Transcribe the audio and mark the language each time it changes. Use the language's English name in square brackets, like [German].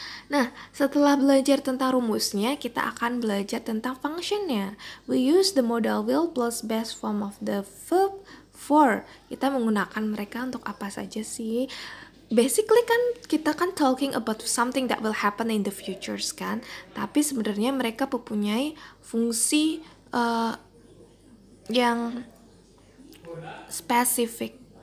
[Indonesian] Nah, setelah belajar tentang rumusnya, kita akan belajar tentang functionnya. [English] We use the modal will plus base form of the verb for. [Indonesian] Kita menggunakan mereka untuk apa saja sih? [English] Basically [Indonesian] kan kita kan [English] talking about something that will happen in the futures [Indonesian] kan. Tapi sebenarnya mereka mempunyai fungsi yang spesifik.